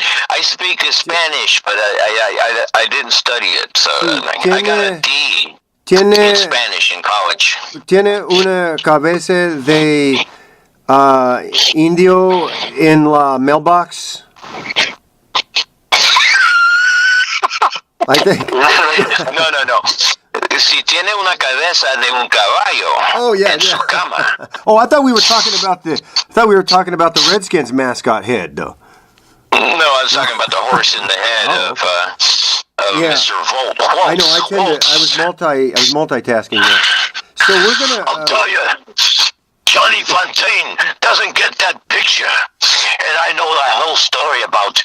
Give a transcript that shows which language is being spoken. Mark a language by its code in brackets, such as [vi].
[en] I speak Spanish, but I didn't study it, so I got a D in Spanish in college. [es] ¿Tiene una cabeza de indio en la mailbox? [en] I think. No. [es] Si tiene una cabeza de un caballo en su cama. [en] Oh, I thought we were talking about the Redskins mascot head, though. No, I was talking about the horse in the head of Mr. Volt. I know. I was multitasking there. So we're gonna. I'll tell you, Johnny Fontaine doesn't get that picture, and I know the whole story about.